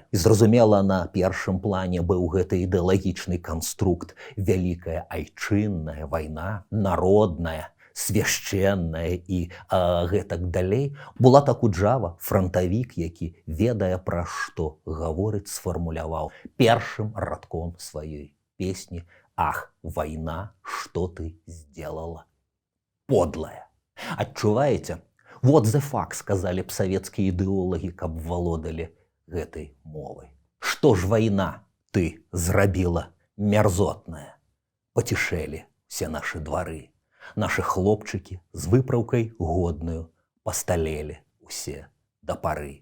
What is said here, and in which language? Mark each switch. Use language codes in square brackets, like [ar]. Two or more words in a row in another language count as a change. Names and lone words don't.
[be] І, зразумела, на першым плане быў гэты ідэалагічны канструкт: вялікая айчынная вайна, народная, свяшчэнная і гэтак далей. Булат Акуджава, франтавік, які ведае, пра што гаворыць, сфармуляваў першым радком сваёй песні: [ru] «Ах, война, что ты сделала? Подлая». [be] Адчуваеце? [ru] Вот [en] the fuck, [be] сказали б савецкія ідэолагі, каб валодалі гэтай мовай. Што ж вайна ты зрабіла мерзотная? Пацішэлі все нашы двары, нашы хлопчыкі з выпраўкай годную пасталелі усе да пары.